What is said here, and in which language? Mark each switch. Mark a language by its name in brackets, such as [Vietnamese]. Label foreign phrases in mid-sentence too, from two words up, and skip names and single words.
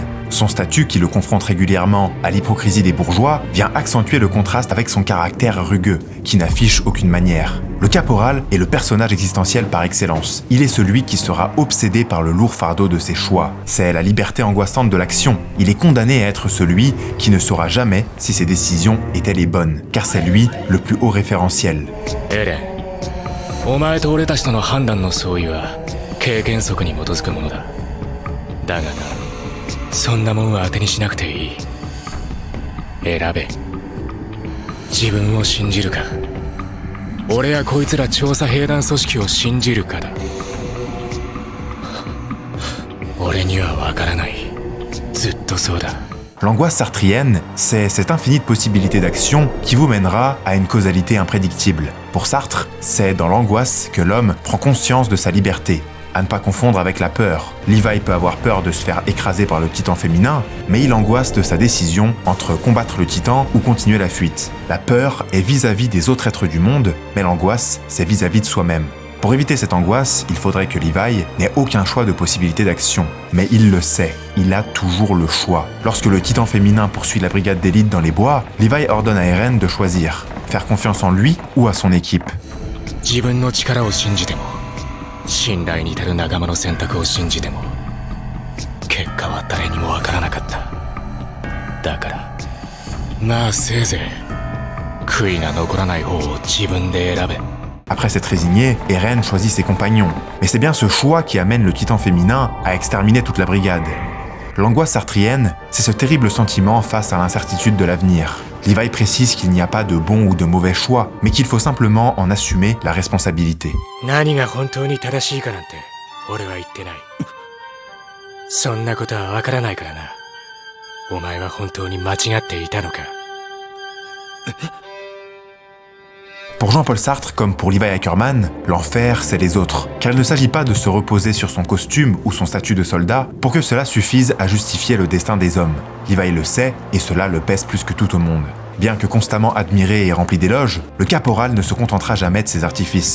[French] Son statut, qui le confronte régulièrement à l'hypocrisie des bourgeois, vient accentuer le contraste avec son caractère rugueux, qui n'affiche aucune manière. Le caporal est le personnage existentiel par excellence. Il est celui qui sera obsédé par le lourd fardeau de ses choix. C'est la liberté angoissante de l'action. Il est condamné à être celui qui ne saura jamais si ses décisions étaient les bonnes, car c'est lui le plus haut référentiel. [Japanese] お前と俺たちとの判断の相違は経験則に基づくものだ。だがな、そんなもんは当てにしなくていい。選べ。自分を信じるか、俺やこいつら調査兵団組織を信じるかだ。俺には分からない。ずっとそうだ。 [French] L'angoisse sartrienne, c'est cette infinie possibilité d'action qui vous mènera à une causalité imprédictible. Pour Sartre, c'est dans l'angoisse que l'homme prend conscience de sa liberté. À ne pas confondre avec la peur. Levi peut avoir peur de se faire écraser par le titan féminin, mais il angoisse de sa décision entre combattre le titan ou continuer la fuite. La peur est vis-à-vis des autres êtres du monde, mais l'angoisse, c'est vis-à-vis de soi-même. Pour éviter cette angoisse, il faudrait que Levi n'ait aucun choix de possibilité d'action. Mais il le sait, il a toujours le choix. Lorsque le titan féminin poursuit la brigade d'élite dans les bois, Levi ordonne à Eren de choisir, faire confiance en lui ou à son équipe. [Japanese] 自分の力を信じても、信頼に足る仲間の選択を信じても、結果は誰にもわからなかった。だから、まあせいぜい悔いが残らない方を自分で選べ。 [French] Après s'être résigné, Eren choisit ses compagnons. Mais c'est bien ce choix qui amène le titan féminin à exterminer toute la brigade. L'angoisse sartrienne, c'est ce terrible sentiment face à l'incertitude de l'avenir. Levi précise qu'il n'y a pas de bon ou de mauvais choix, mais qu'il faut simplement en assumer la responsabilité. [Japanese] 何が本当に正しいかなんて俺は言ってない。そんなことはわからないからな。お前は本当に間違っていたのか。 [French] Pour Jean-Paul Sartre, comme pour Levi Ackerman, l'enfer, c'est les autres. Car il ne s'agit pas de se reposer sur son costume ou son statut de soldat pour que cela suffise à justifier le destin des hommes. Levi le sait, et cela le pèse plus que tout au monde. Bien que constamment admiré et rempli d'éloges, le caporal ne se contentera jamais de ses artifices.